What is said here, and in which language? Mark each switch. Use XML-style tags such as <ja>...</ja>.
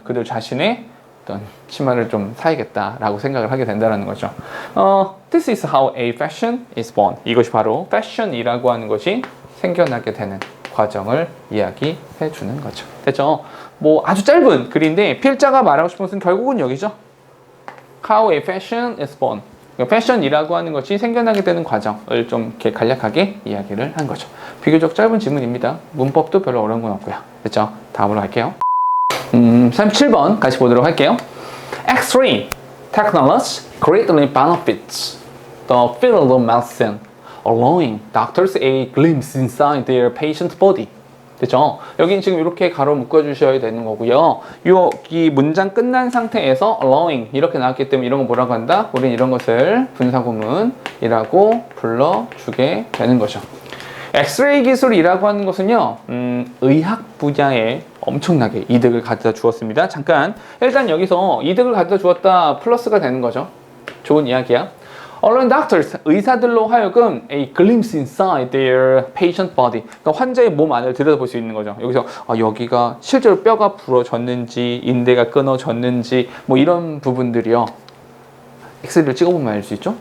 <ko>그들 자신의 어떤 치마를 좀 사야겠다라고 생각을 하게 된다는 거죠.</ko> <en>This is how a fashion is born.</en> <ko>이것이 바로 패션이라고 하는 것이 생겨나게 되는 과정을 이야기해 주는 거죠. 됐죠? 뭐 아주 짧은 글인데 필자가 말하고 싶은 것은 결국은 여기죠.</ko> <en>How a fashion is born.</en> <ko>패션이라고 하는 것이 생겨나게 되는 과정을 좀 이렇게 간략하게 이야기를 한 거죠. 비교적 짧은 지문입니다. 문법도 별로 어려운 건 없고요. 됐죠? 다음으로 갈게요. 37번 같이 보도록 할게요.</ko> <en>X-ray technology greatly benefits the field of medicine, allowing doctors a glimpse inside their patient's body.</en> <ko>됐죠? 여기는 지금 이렇게 가로 묶어주셔야 되는 거고요. 여기 문장 끝난 상태에서 allowing 이렇게 나왔기 때문에 이런 거 뭐라고 한다? 우린 이런 것을 분사구문이라고 불러주게 되는 거죠. 엑스레이 기술이라고 하는 것은요, 의학 분야에 엄청나게 이득을 가져다 주었습니다. 잠깐, 일단 여기서 이득을 가져다 주었다 플러스가 되는 거죠. 좋은 이야기야.</ko> <en>Allowing doctors,</en> <ko>의사들로 하여금</ko> <en>a glimpse inside their patient body.</en> <ko>그러니까 환자의 몸 안을 들여다볼 수 있는 거죠. 여기서 여기가 실제로 뼈가 부러졌는지, 인대가 끊어졌는지, 뭐 이런 부분들이요. 엑스레이를 찍어보면 알 수 있죠.</ko>